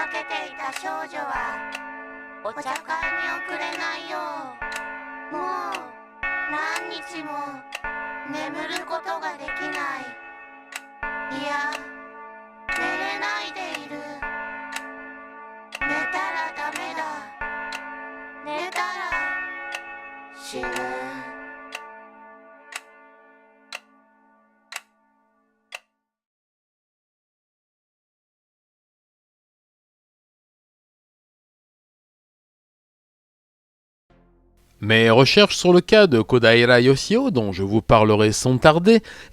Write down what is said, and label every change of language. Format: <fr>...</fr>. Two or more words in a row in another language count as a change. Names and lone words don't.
<ja>ていた少女はお茶会に遅れないよう、もう何日も眠ることができない。いや、寝れないでいる。寝たらダメだ。寝たら死ぬ。</ja> <fr>Mes recherches sur le cas de Kodaira Yoshio, dont je vous parlerai sans tarder, et</fr>